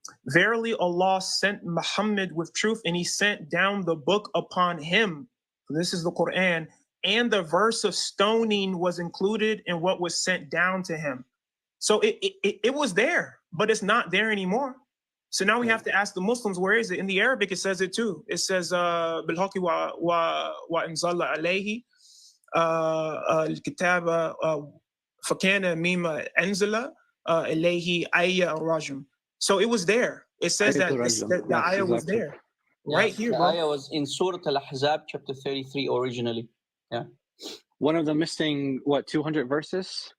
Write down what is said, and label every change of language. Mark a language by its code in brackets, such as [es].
[en] Verily Allah sent Muhammad with truth, and he sent down the book upon him. This is the Quran, and the verse of stoning was included in what was sent down to him. So it was there, but it's not there anymore. So now we have to ask the Muslims, where is it? In the Arabic, it says it too. It says, [ar] بالحق وإنزل عليه الكتاب فكان مما أنزل إليه آية الرجم. [en] So it was there. It says that the ayah was there. Right here, the bro. ayah was in Surah Al-Ahzab, chapter 33 originally. Yeah. One of them missing, 200 verses?